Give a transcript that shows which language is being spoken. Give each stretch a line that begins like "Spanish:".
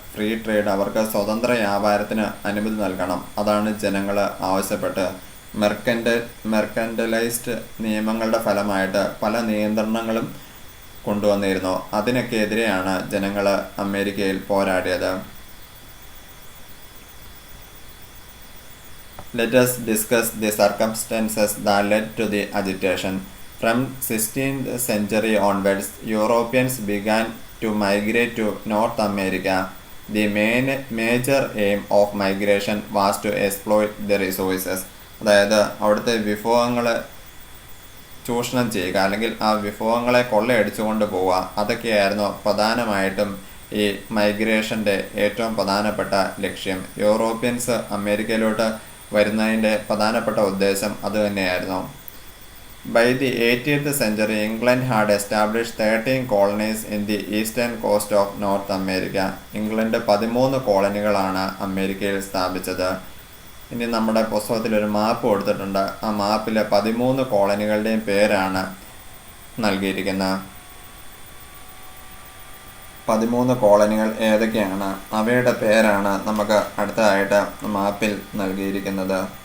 Malayalam: Free trade, അവർക്ക് സ്വതന്ത്ര വ്യാപാരത്തിന് അനുമതി നൽകണം, അതാണ് ജനങ്ങൾ ആവശ്യപ്പെട്ട്. മെർക്കൻറ്റലൈസ്ഡ് നിയമങ്ങളുടെ ഫലമായിട്ട് പല നിയന്ത്രണങ്ങളും കൊണ്ടുവന്നിരുന്നു, അതിനൊക്കെ എതിരെയാണ് ജനങ്ങൾ അമേരിക്കയിൽ പോരാടിയത്.
English: Let us discuss the circumstances that led to the agitation. From 16th century onwards, Europeans began to migrate to North America. The major aim of migration was to exploit the resources.
Malayalam: അതായത് അവിടുത്തെ വിഭവങ്ങൾ ചൂഷണം ചെയ്യുക, അല്ലെങ്കിൽ ആ വിഭവങ്ങളെ കൊള്ളയടിച്ചുകൊണ്ട് പോവുക, അതൊക്കെയായിരുന്നു പ്രധാനമായിട്ടും ഈ മൈഗ്രേഷൻ്റെ ഏറ്റവും പ്രധാനപ്പെട്ട ലക്ഷ്യം. യൂറോപ്യൻസ് അമേരിക്കയിലോട്ട് വരുന്നതിൻ്റെ പ്രധാനപ്പെട്ട ഉദ്ദേശം അതുതന്നെയായിരുന്നു.
English: By the 18th century, England had established 13 colonies in the eastern coast of North America.
Malayalam: England 13 കോളനികളാണ് അമേരിക്കയിൽ സ്ഥാപിച്ചത്. ഇനി നമ്മുടെ പുസ്തകത്തിൽ ഒരു മാപ്പ് കൊടുത്തിട്ടുണ്ട്, ആ മാപ്പിൽ 13 കോളനികളുടെയും പേരാണ് നൽകിയിരിക്കുന്നത്. 13 കോളനികൾ ഏതൊക്കെയാണ്, അവയുടെ പേരാണ് നമുക്ക് അടുത്തതായിട്ട് മാപ്പിൽ നൽകിയിരിക്കുന്നത്.